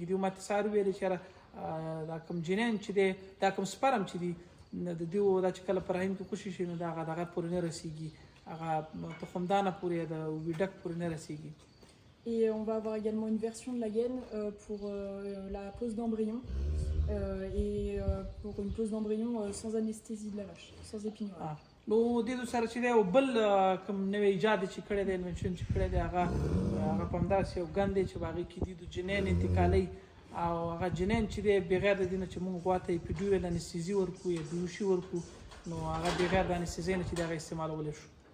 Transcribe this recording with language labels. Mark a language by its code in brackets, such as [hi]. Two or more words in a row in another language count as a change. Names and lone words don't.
[ps] دوی ما ته سهار ویلې چې دا کوم جنین چې دی دا کوم سپرم چې دی د دوی دا چې کله په رحم کې خوشي شي نو دا هغه دغه پورې نه رسېږي هغه تخمدانه پورې د ویډک پورې نه رسېږي. [fr] Et on va avoir également une version de la gaine pour la pose d'embryon et pour une pose d'embryon sans anesthésie de la vache, sans épinurale. [ps] نو دې سره چې دی یو بل کوم نوی ایجاد چې کړی دی انوینشن چې کړی دی هغه په همداسې یو ګن دی چې په هغې کې دي د جنین انتقالۍ او هغه جنین چې دی بغیر د دې نه چې موږ غوا ته [en] epidural anesthesia [ps] ورکړو یا بیهوشي ورکړو نو هغه بغیر د انستیزۍ نه چې دی هغه استعمالولی شو.